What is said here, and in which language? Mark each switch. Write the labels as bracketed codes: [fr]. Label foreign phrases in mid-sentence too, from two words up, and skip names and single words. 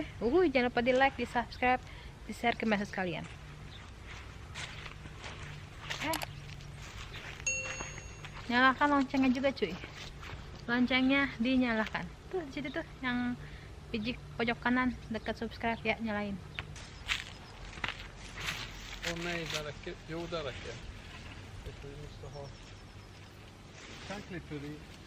[id] Jangan lupa di like, di subscribe, di share ke message kalian. Nyalakan loncengnya juga cuy. Loncengnya dinyalakan. Tuh di situ tuh yang pojok kanan dekat subscribe ya, nyalain. [sv] Åh nej, där räcker. Jo, där räcker. Vi måste ha... Här klipper vi.